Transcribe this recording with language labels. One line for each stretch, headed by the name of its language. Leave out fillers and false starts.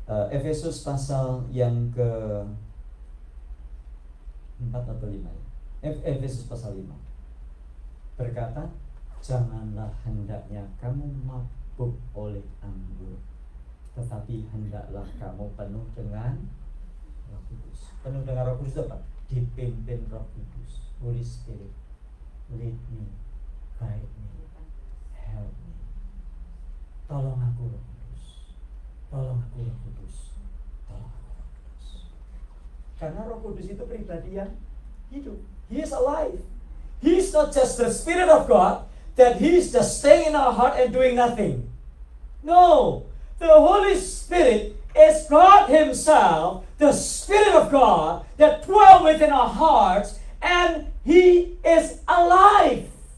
Indonesian: Efesus pasal yang ke 4 atau 5 ya? Efesus pasal 5 berkata, janganlah hendaknya kamu mabuk oleh anggur, tetapi hendaklah kamu penuh dengan Roh Kudus. Penuh dengan Roh Kudus apa? Dipimpin Roh Kudus.
English: Holy Spirit, lead me, guide me, help me.
Indonesian: Tolong aku Roh Kudus. Tolong aku Roh Kudus. Tolong aku Roh Kudus. Karena Roh Kudus itu pribadi yang hidup.
English: He is alive. He is not just the Spirit of God that He is just staying in our heart and doing nothing. No, the Holy Spirit is God Himself, the Spirit of God that dwells within our hearts, and He is alive.